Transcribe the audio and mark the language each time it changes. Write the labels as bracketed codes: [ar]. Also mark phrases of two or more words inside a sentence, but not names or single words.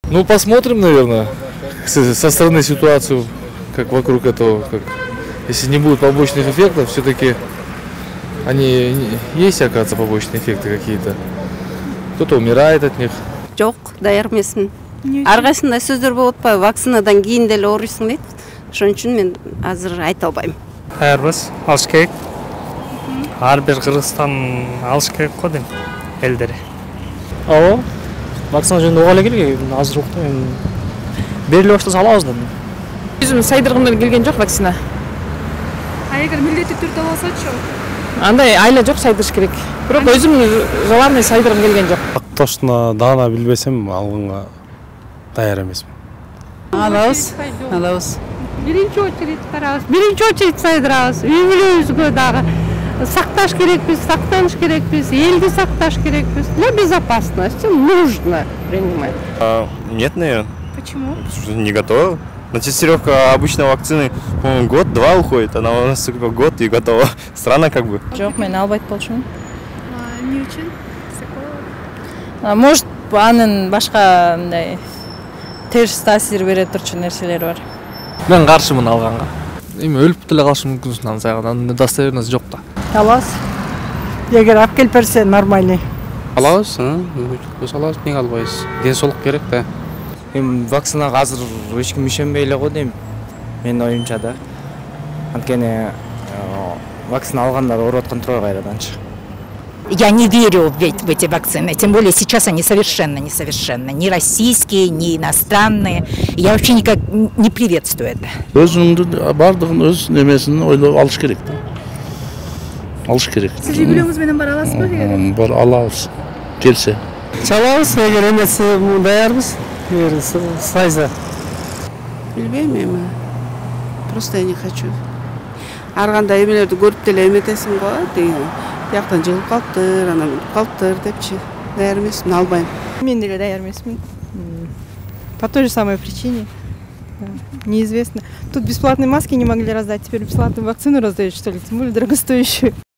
[ru] Ну, посмотрим, наверное, со стороны ситуацию, как вокруг этого, как, если не будет побочных эффектов, все-таки они есть, оказывается, побочные эффекты какие-то. Кто-то умирает от них. [kk] Жоқ, даяр емеспін. Арқасында сөздер болып па, вакцинадан кейін деле ауырсың дейді. [ky] Ошон үчүн мен азыр айта албайм. Даярбыз, алыш керек. Ар бир Кыргызстан алыш керек го дейм, элдери. Ооба. Вакцина жөнүндө уга эле керек. Азыр бериле баштаса алабыз да. Өзүм сайдыргым келген жок вакцина. Эгер милдеттүү түрдө алсачы? Андай айла жок, сайдырыш керек. Бирок өзүм желанный сайдыргым келген жок. Точно даана билбесем алганга даяр эмесмин. Алабыз. Биринчи очередь карабыз. Биринчи очередь сайдырабыз. Үй-бүлөбүзгө дагы сакташ керекпиз, сактаныш керекпиз, элди сакташ керекпиз. [ru] Для безопасности нужно принимать. Нет, наверное. Почему? Потому что не готова. На тестировка обычно вакцины, по-моему, год-два уходит, она у нас только год и готова. Странно как бы. [ky] Жок, мен албайт болчумун. Не үчүн? Сакова. Может, анын башка мындай терс таасир бере турчу нерселер бар. Мен каршымын алганга. Эми өлүп деле калышы мүмкүнсүн анын достоверность жок да. Алабыз. Эгер алып келип берсе нормальный. Алабыз, көз алабыз, неге албайбыз? Денсаулык керек да. Эми вакцинага азыр эч ким ишенбей эле го дейм. Менин оюмча да. Анткени вакцина алгандар ооруп аткан турбайбы кайраданчы. [ru] Я не верю в эти вакцины, тем более сейчас они совершенно несовершенны, ни российские, ни иностранные. Я вообще никак не приветствую это. [ky] Өзүңдү бардыгын өз немесин ойлоп алыш керек да. Алыш керек. Сиз үй-бүлөңүз менен бара аласызбы? Бар алабыз. Келсе. Чалабыз, эгер эмеси даярбыз. Эгер сайса. Билбейм эми. [ru] Просто я не хочу. [ky] Ар кандай эмелерди көрүп деле эметесиң го, деген. Яктан жылып калыптыр, анан калыптыр депчи. Даяр эмесмин, албайм. Мен деле даяр эмесмин. [ru] По той же самой причине. Неизвестно. Тут бесплатные маски не могли раздать, теперь бесплатную вакцину раздают, что ли, тем более дорогостоящую.